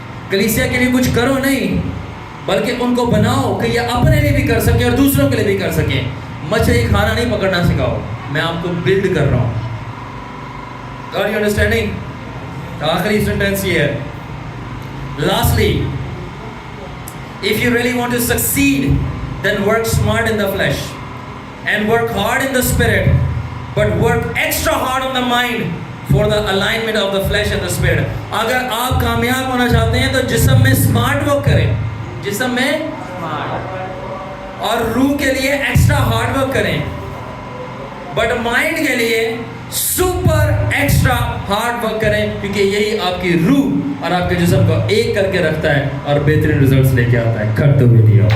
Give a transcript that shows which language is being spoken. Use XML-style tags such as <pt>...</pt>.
<ur>کلیسیا کے لیے کچھ کرو نہیں، بلکہ ان کو بناؤ کہ یہ اپنے لیے بھی کر سکیں اور دوسروں کے لیے بھی کر سکیں. مچھلی کھانا نہیں پکڑنا سکھاؤ، میں آپ کو بلڈ کر رہا ہوں.</ur> <en>Are you understanding؟</en> <ur>آخری سینٹینس یہ ہے.</ur> <en>Lastly, if you really want to succeed, then work smart in the flesh and work hard in the spirit, but work extra hard on the mind for the alignment of the flesh and the spirit.</en> <ur>اگر آپ کامیاب ہونا چاہتے ہیں تو جسم میں smart work کریں، جسم میں اور روح کے لیے ایکسٹرا ہارڈ ورک کریں، بٹ مائنڈ کے لیے سپر ایکسٹرا ہارڈ ورک کریں، کیونکہ یہی آپ کی روح اور آپ کے جسم کو ایک کر کے رکھتا ہے اور بہترین ریزلٹس لے کے آتا ہے. کرتے ہوئے نہیں</ur>